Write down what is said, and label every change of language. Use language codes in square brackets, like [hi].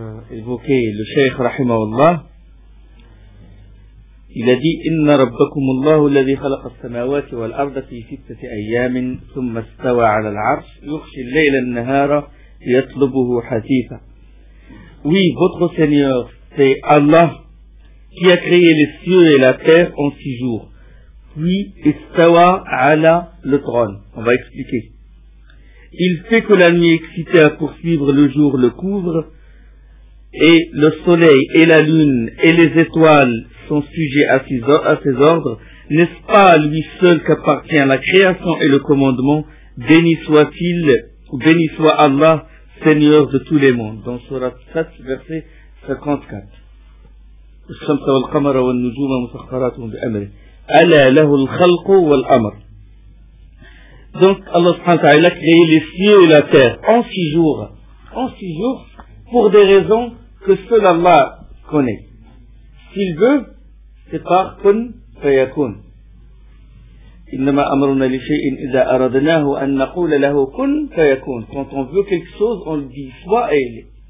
[fr] évoqué le Cheikh rahimahullah. Il a dit [ar] إن ربكم الله الذي خلق السماوات والأرض في ستة أيام ثم استوى على العرش يغشي الليل النهار يطلبه حثيثا. [fr] Oui, votre Seigneur, c'est Allah qui a créé les cieux et la terre en six jours. Puis, istawa ala le trône. On va expliquer. Il fait que la nuit excitée à poursuivre le jour le couvre, et le soleil et la lune et les étoiles sont sujets à ses ordres. N'est-ce pas à lui seul qu'appartient la création et le commandement? Béni soit-il, béni soit Allah, Seigneur de tous les mondes. Dans Surat 7, verset 54. [ar] الشمس والقمر والنجوم مسخرات بأمره ألا له الخلق والأمر. [fr] Donc Allah subhanahu wa ta'ala a créé les cieux et la terre en six jours pour des raisons que seul Allah connaît. S'il veut, c'est par kun fayakun. [ar] إنما أمرنا لشيء إذا أردناه أن نقول له كن فيكون. [fr] Quand on veut quelque chose, on le dit soit il est.